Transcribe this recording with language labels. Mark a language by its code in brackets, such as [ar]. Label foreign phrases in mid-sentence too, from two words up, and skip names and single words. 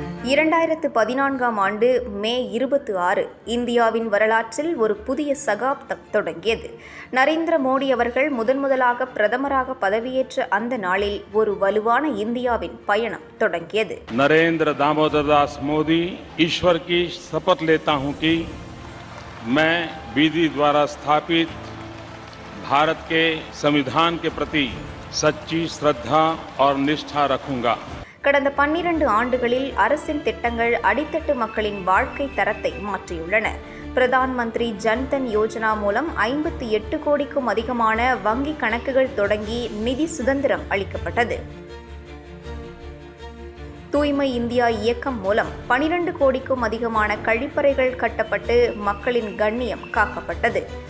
[ta] 2014ஆம் ஆண்டு மே 26 இந்தியாவின் வரலாற்றில் ஒரு புதிய சகாப்தம் தொடங்கியது. நரேந்திர மோடி அவர்கள் முதன்முதலாக பிரதமராக பதவியேற்ற அந்த நாளில் ஒரு வலுவான இந்தியாவின் பயணம் தொடங்கியது. [hi] नरेंद्र दामोदर दास मोदी ईश्वर की शपथ लेता हूं कि मैं विधि द्वारा स्थापित भारत के संविधान के प्रति सच्ची श्रद्धा और निष्ठा रखूंगा. [ta] கடந்த 12 ஆண்டுகளில் அரசின் திட்டங்கள் அடித்தட்டு மக்களின் வாழ்க்கை தரத்தை மாற்றியுள்ளன. பிரதான் மந்திரி ஜன்தன் யோஜனா மூலம் 58 கோடிக்கும் அதிகமான வங்கி கணக்குகள் தொடங்கி நிதி சுதந்திரம் அளிக்கப்பட்டது. தூய்மை இந்தியா இயக்கம் மூலம் 12 கோடிக்கும் அதிகமான கழிப்பறைகள் கட்டப்பட்டு மக்களின் கண்ணியம் காக்கப்பட்டது.